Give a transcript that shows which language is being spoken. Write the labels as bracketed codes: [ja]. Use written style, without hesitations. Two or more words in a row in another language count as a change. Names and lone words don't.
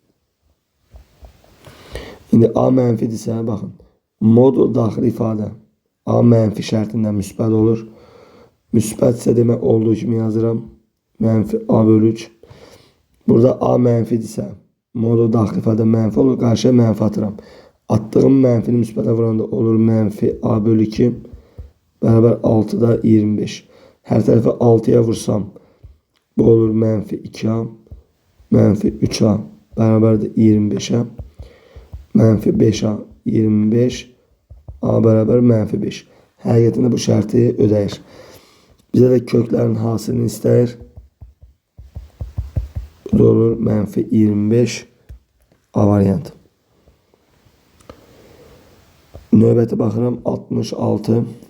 [az] İndi A mənfidirsə, baxın, modul daxil ifadə A mənfi şərtində müsbət olur. Müsbətsə demək olduğu kimi yazıram. Mənfi A bölü 3. Burada A mənfidirsə, modul daxil ifadə mənfi olur. Qarşıya mənfi atıram. Attığım mənfini müsbətə vuranda olur mənfi A bölü 2. [tr] beraber 6'da 25. Her tarafı 6'ya vursam bu olur -2a, -3a beraber de 25'e, -5a 25, a beraber -5. [az] Həqiqətində bu şərti ödəyir. Bizə də köklərin hasilini istəyir. Bu da olur -25 a variantı. Növbəti baxıram 66.